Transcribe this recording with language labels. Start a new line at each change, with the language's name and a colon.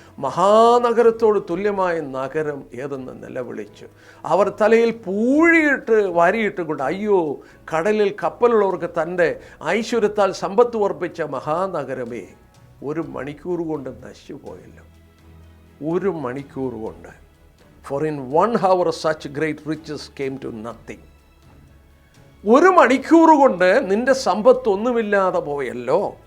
Malayalam: മഹാനഗരത്തോട് തുല്യമായ നഗരം ഏതെന്ന് നിലവിളിച്ചു. അവർ തലയിൽ പൂഴിയിട്ട് വാരിയിട്ട് കൊണ്ട്, അയ്യോ കടലിൽ കപ്പലുള്ളവർക്ക് തൻ്റെ ഐശ്വര്യത്താൽ സമ്പത്ത് ഉറപ്പിച്ച മഹാനഗരമേ, 1 മണിക്കൂർ കൊണ്ട് നശിച്ചുപോയല്ലോ. 1 മണിക്കൂർ കൊണ്ട്.
English: For in 1 hour such great riches came to nothing.
Malayalam: 1 മണിക്കൂർ കൊണ്ട് നിന്റെ സമ്പത്ത് ഒന്നുമില്ലാതെ പോയല്ലോ.